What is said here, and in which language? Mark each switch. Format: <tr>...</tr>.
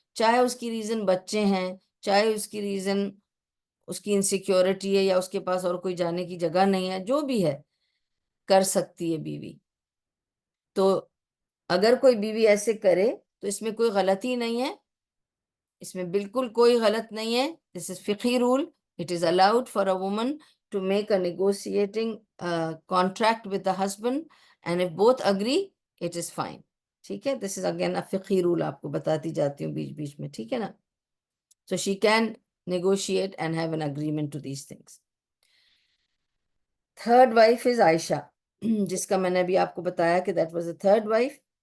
<ur>چاہے اس کی ریزن بچے ہیں، چاہے اس کی ریزن اس کی انسیکیورٹی ہے یا اس کے پاس اور کوئی جانے کی جگہ نہیں ہے، جو بھی ہے کر سکتی ہے بیوی. تو اگر کوئی بیوی ایسے کرے تو اس میں کوئی غلطی نہیں ہے، اس میں بالکل کوئی غلط نہیں ہے.</ur> <en>This is فقہی rule. It is allowed for a woman to make a negotiating contract with the husband, and if both agree it is fine.</en> <ur>ٹھیک ہے،</ur> <en>this is again a فقہی rule,</en> <ur>آپ کو بتاتی جاتی ہوں بیچ بیچ میں. ٹھیک ہے نا.</ur> <en>So she can negotiate and have an agreement to these things. Third wife is Aisha,</en> <ur>جس کا میں نے ابھی آپ کو بتایا کہ</ur> <en>that was the third wife.</en>